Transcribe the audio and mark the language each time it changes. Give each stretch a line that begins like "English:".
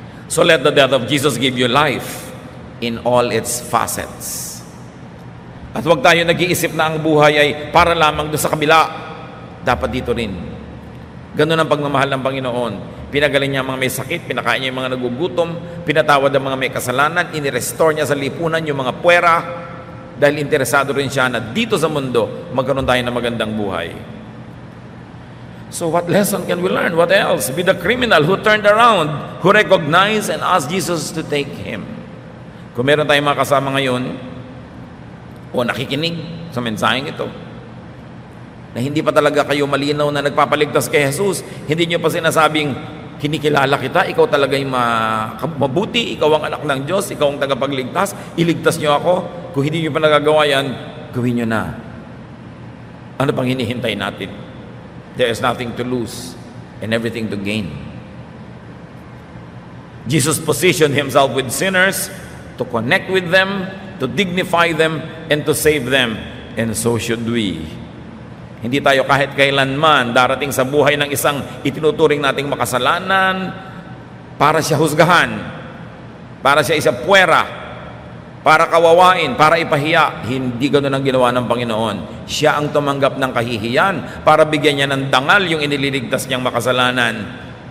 English: So let the death of Jesus give you life in all its facets.
Filipino: At huwag tayo nag-iisip na ang buhay ay para lamang doon sa kabila. Dapat dito rin. Ganun ang pagmamahal ng Panginoon. Pinagaling niya ang mga may sakit, pinakain niya yung mga nagugutom, pinatawad ang mga may kasalanan, inirestore niya sa lipunan yung mga puwera, dahil interesado rin siya na dito sa mundo, magkaroon tayo ng magandang buhay.
English: So what lesson can we learn? What else? Be the criminal who turned around, who recognized and asked Jesus to take him.
Filipino: Kung meron tayong mga kasama ngayon, o nakikinig sa mensaheng ito, na hindi pa talaga kayo malinaw na nagpapaligtas kay Jesus, hindi nyo pa sinasabing, kinikilala kita, ikaw talaga yung mabuti, ikaw ang anak ng Diyos, ikaw ang tagapagligtas, iligtas nyo ako. Kung hindi nyo pa nagagawa yan, gawin nyo na. Ano pang hinihintay natin?
English: There is nothing to lose and everything to gain. Jesus positioned Himself with sinners to connect with them, to dignify them, and to save them. And so should we.
Filipino: Hindi tayo kahit kailanman darating sa buhay ng isang itinuturing nating makasalanan para siya husgahan, para siya isa puwera, para kawawain, para ipahiya. Hindi ganoon ang ginawa ng Panginoon. Siya ang tumanggap ng kahihiyan para bigyan niya ng dangal yung inililigtas niyang makasalanan.